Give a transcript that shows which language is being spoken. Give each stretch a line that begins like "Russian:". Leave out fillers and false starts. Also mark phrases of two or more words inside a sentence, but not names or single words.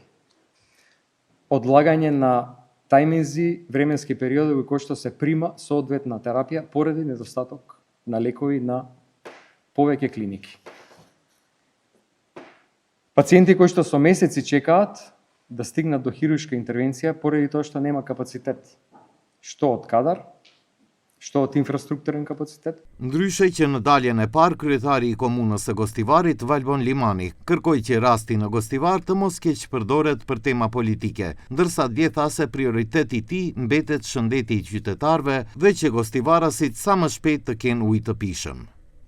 Macedonian: Одлагање на тајминзи, временски периоди во кои што се прима соодветна терапија поради недостаток на лекови на повеќе клиники. Пациенти кои што со месеци чекаат да стигнат до хируршка интервенција поради тоа што нема капацитет. Што од кадар, што од инфраструктурен капацитет.
Albanian: Ndryshe që në daljen e parë, kryetari i komunës së Gostivarit, Valbon Limani, kërkoi që rasti në Gostivar të mos keq përdoret për tema politike, ndërsa dje tha se prioriteti i tij mbetet shëndeti i qytetarëve dhe që Gostivarasit sa më shpejt të kenë ujë të pishëm.